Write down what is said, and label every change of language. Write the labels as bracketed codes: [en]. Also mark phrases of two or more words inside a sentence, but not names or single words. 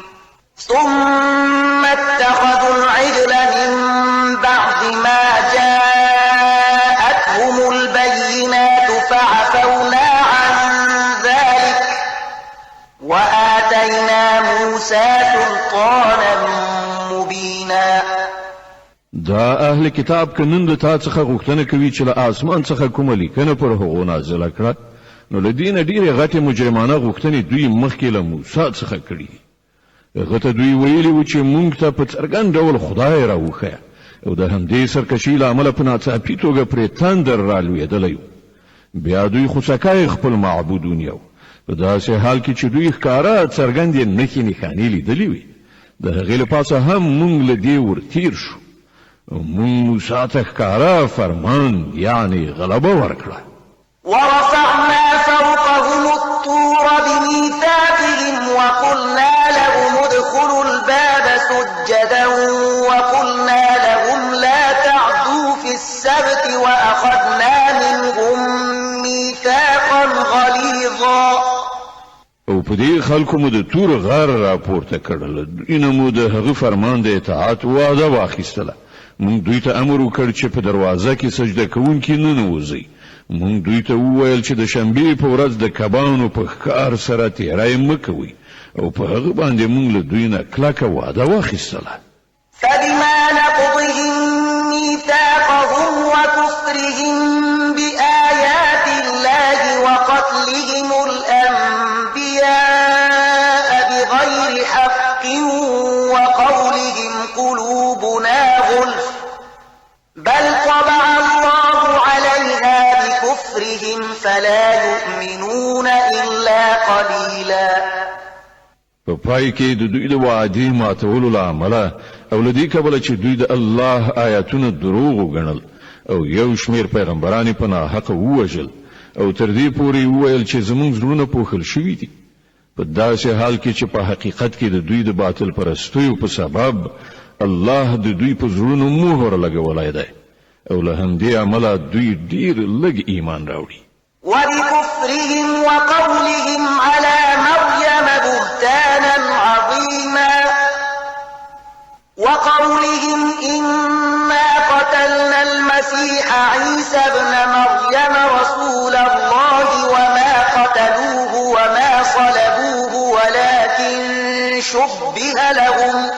[ar] ثم اتخذوا العجل من بعد ما جاءتهم البينات فعفونا عن ذلك وآتينا موسى سلطانا مبينا. [ps] دا اهل کتاب کنن د تا څخه غوښتنه کوي چې له آسمان څخه کومه لیکنه پر هغو نازله کړه نو له دې نه ډېرې غټې مجرمانه غوښتنې دوی مخکې له موسی څخه کړي. هغه ته دوی ویلي و چې موږ ته په څرګند ډول خدای راوښیه او د همدې سرکشي له امله په ناڅاپي توګه پرې تندر رالوېدلی و. بیا دوی خوسکی خپل معبود ونیو په داسې حال کې چې دوی ښکاره څرګندې نښې نښانې لیدلې وې. د هغې له پاسه هم موږ له دې ورتیر شو مونږ موسی ته ښکاره فرمان یعنی غلبه ورکړه. [ar] ورفعنا فوقهم الطور بميثاقهم وقلنا لهم ادخلوا الباب سجدا وقلنا لهم لا تعدوا في السبت وأخذنا منهم ميثاقا غليظا. [ps] او په دې خلکو مو د تور غار راپورته کړل دوی مو د هغه فرمان د اطاعت وعده واخیستله. مونږ دوی ته امر وکړ چې په دروازه کې سجده کوونکي نه نوځي. مونږ دوی ته وویل چې د شنبې په ورځ د کبانو په ښکار سره تیری مه کوئ او په هغه باندې موږ له دوی نه کلکه وعده واخیستله. [ar] فبما نقضهم ميثاقهم وكفرهم بآيات الله وقتلهم الأنبياء بغير حق وقولهم قلوبنا غلف بل طبع الله عليها بكفرهم فلا يؤمنون إلا قليلا. [ps] په پای کې د دوی د وعدې ماتولو له امله او له دې کبله چې دوی د الله آیاتونه دروغ وګڼل او یو شمېر پیغمبران په ناحقه ووژل او تر دې پورې وویل چې زموږ زړونه پوښل شوي دي، په داسې حال کې چې په حقیقت کې د دوی د باطل پرستیو په سبب الله د دوی په زړونو مهر لګولی دی او له همدې امله دوی ډېر لږ ایمان راوړي. [ar] وبكفرهم وقولهم على مريم بهتانا عظيما وقولهم إنا قتلنا المسيح عيسى ابن مريم رسول الله وما قتلوه وما صلبوه ولكن شبه لهم